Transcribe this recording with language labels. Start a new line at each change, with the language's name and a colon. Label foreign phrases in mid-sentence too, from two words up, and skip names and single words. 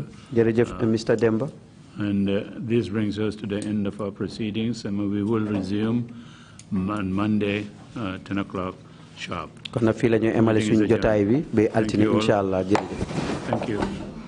Wolof: jërëjëf Mr. Demba.
English: And this brings us to the end of our proceedings, and we will resume on Monday, 10 o'clock sharp.
Wolof: kon nag fii la ñu emale suñu jotaay bi ba altine
Arabic: إن شاء الله
Wolof: jërëjëf.
English: Thank you.